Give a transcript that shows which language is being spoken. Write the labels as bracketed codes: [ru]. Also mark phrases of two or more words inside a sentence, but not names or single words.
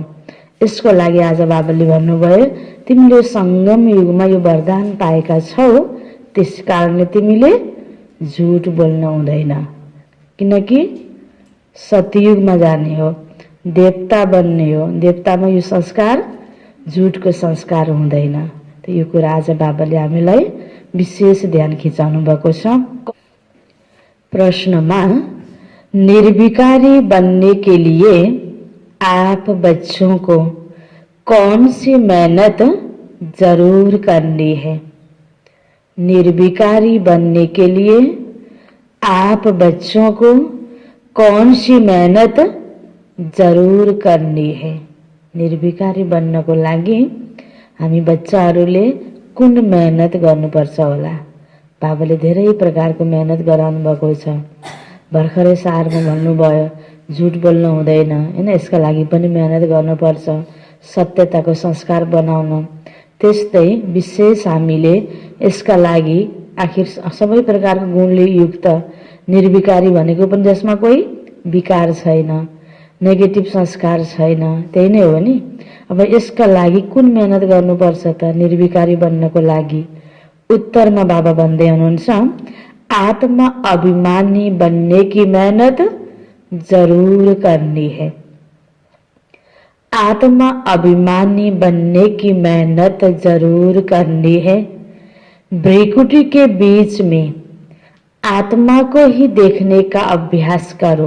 [ne] यसको लागि आज बाबाले भन्नुभयो, तिमीले संगम युगमा यो वरदान पाएका छौ, त्यस कारणले तिमीले झुट बोल्न हुँदैन, किनकि सतयुगमा जाने हो, देवता बन्ने हो। देवतामा यो संस्कार झुटको संस्कार हुँदैन। त यो कुरा आज बाबाले हामीलाई विशेष ध्यान खिचाउनु भएको छ। प्रश्नमा, [hi] निर्विकारी बनने के लिए आप बच्चों को कौन सी मेहनत जरूर करनी है? निर्विकारी बनने के लिए आप बच्चों को कौन सी मेहनत जरूर करनी है? [ne] निर्विकारी बन्नको लागि हामी बच्चाहरूले कुन मेहनत गर्नुपर्छ होला? बाबाले धेरै प्रकारको मेहनत गराउनु भएको छ। भर्खरै सारमा भन्नुभयो झुट बोल्न हुँदैन, हैन यसका लागि पनि मेहनत गर्नुपर्छ, सत्यताको संस्कार बनाउन। त्यस्तै विशेष हामीले यसका लागि आखिर सबै प्रकारको गुणले युक्त निर्विकारी भनेको पनि जसमा कोही विकार छैन, नेगेटिभ संस्कार छैन, त्यही नै हो नि। अब यसका लागि कुन मेहनत गर्नुपर्छ त निर्विकारी बन्नको लागि? उत्तरमा बाबा भन्दै हुनुहुन्छ, [hi] आत्मा अभिमानी बनने की मेहनत जरूर करनी है। आत्मा अभिमानी बनने की मेहनत जरूर करनी है। भ्रिकुटी के बीच में आत्मा को ही देखने का अभ्यास करो।